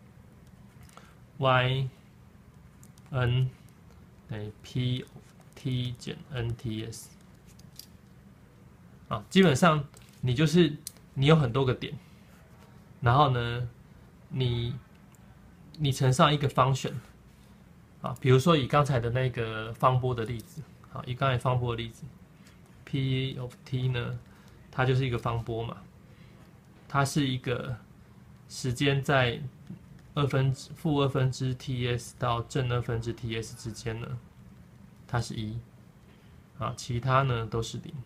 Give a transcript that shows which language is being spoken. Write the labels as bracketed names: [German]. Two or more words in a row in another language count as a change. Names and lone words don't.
[Chinese] y n 等於 p t 減 n t s 啊，基本上你有很多個點，然後呢，你乘上一個 function。啊，比如說以剛才的那個方波的例子，好，以剛才方波的例子 ， [English] p of t [Chinese] 呢，它就是一個方波嘛，它是一個時間在負二分之 ts 到正二分之 ts 之間呢，它是1，啊，其他呢都是0。